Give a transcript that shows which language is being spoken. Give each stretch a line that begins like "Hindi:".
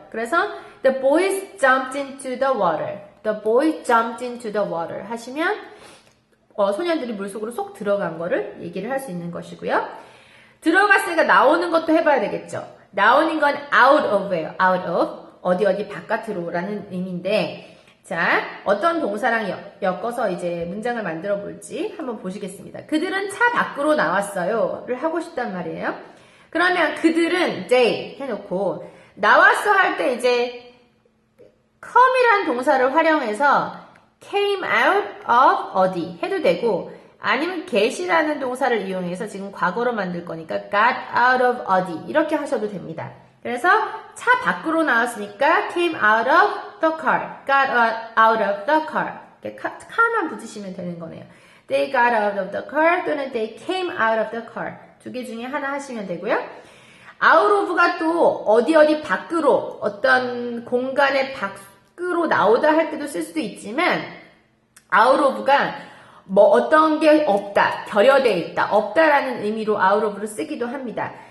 English: 그래서 the boys jumped into the water. The boys jumped into the water
Korean: 하시면 소년들이 물속으로 속 들어간 거를 얘기를 할 수 있는 것이고요. 들어갔으니까 나오는 것도 해봐야 되겠죠. 나오는 건 out of예요.
English: out of.
Korean: 어디 바깥으로 라는 의미인데 자, 어떤 동사랑 엮어서 이제 문장을 만들어 볼지 한번 보시겠습니다. 그들은 차 밖으로 나왔어요를 하고 싶단 말이에요. 그러면 그들은 they 해놓고 나왔어 할 때 이제 come이라는 동사를 활용해서 came out of 어디 해도 되고 아니면 get이라는 동사를 이용해서 지금 과거로 만들 거니까 got out of 어디 이렇게 하셔도 됩니다. 그래서 차 밖으로 나왔으니까
English: came out of the car, got out of the car.
Korean: 이렇게 car만 붙이시면 되는 거네요.
English: They got out of the car 또는 they came out of the car.
Korean: 두 개 중에 하나 하시면 되고요. out of가 또 어디 밖으로 어떤 공간의 밖으로 나오다 할 때도 쓸 수도 있지만 out of가 뭐 어떤 게 없다, 결여되어 있다, 없다라는 의미로 out of를 쓰기도 합니다.